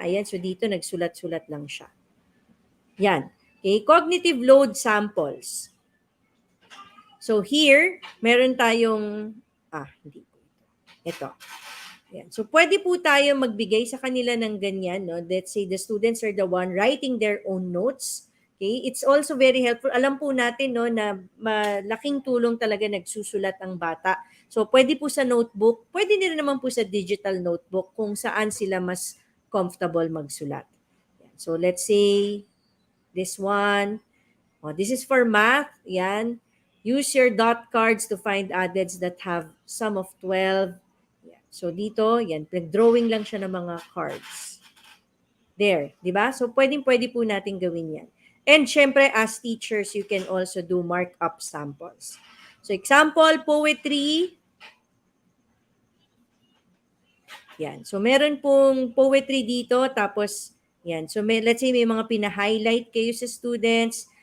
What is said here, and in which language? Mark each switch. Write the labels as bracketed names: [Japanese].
[Filipino] Ayan, so dito nagsulat-sulat lang siya. Yan. [English] Okay, cognitive load samples. So here, [Filipino] meron tayong, hindi po ito. Yan. So pwede po tayo magbigay sa kanila ng ganyan. No? [English] Let's say the students are the one writing their own notes. Okay, it's also very helpful. [Filipino] Alam po natin no, na malaking tulong talaga nagsusulat ang bata. So pwede po sa notebook, pwede din naman po sa digital notebook [English] kung saan sila mas comfortable [Filipino] magsulat. Yan. [English] So let's say, this one. This is for math. Yan. Use your dot cards to find adds that have sum of 12. [Filipino] Yan. So dito, yan. Drawing lang siya ng mga cards. There. Di ba? So pwede po natin gawin yan. [English] And syempre, as teachers, you can also do markup samples. So example, poetry. [Filipino] Yan. So meron pong poetry dito. Tapos, yan. [English] So let's say [Filipino] may mga pina-highlight kayo sa students.